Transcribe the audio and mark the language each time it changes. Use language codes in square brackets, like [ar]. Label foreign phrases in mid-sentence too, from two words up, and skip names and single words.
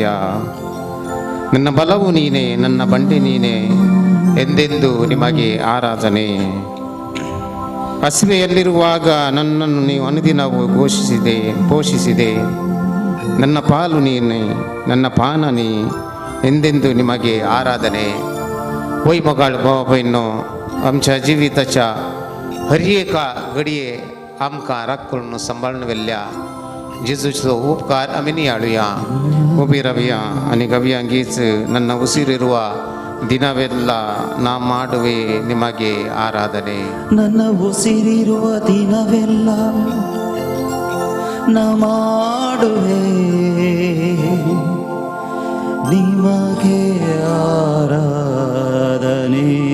[kn] ನನ್ನ ಬಲವು ನೀನೆ, ನನ್ನ ಬಂಡೆ ನೀನೆ, ಎಂದೆಂದು ನಿಮಗೆ ಆರಾಧನೆ. ಹಸಿವೆಯಲ್ಲಿರುವಾಗ ನನ್ನನ್ನು ನೀವು ಅನುದಿನವೂ ಪೋಷಿಸಿದೆ. ನನ್ನ ಪಾಲು ನೀನೆ, ನನ್ನ ಪಾನ ನೀ, ಎಂದೆಂದು ನಿಮಗೆ आराधने. [kok] वय मगाळ भाव बहिणो, आमच्या जिविताच्या हर एका घडये आमकां राखून सांबाळून व्हेल्ल्या जेजूचो उपकार आमी नियाळुया. उबी रावया आनी गव्यांगीच [kn] ನನ್ನ ಉಸಿರಿರುವ ದಿನವೆಲ್ಲ ನಾ ಮಾಡುವೆ ನಿಮಗೆ ಆರಾಧನೆ. ನನ್ನ ಉಸಿರಿರುವ ದಿನವೆಲ್ಲ ನ ಮಾಡುವೆ ನಿಮಗೆ ಆರಾಧನೆ.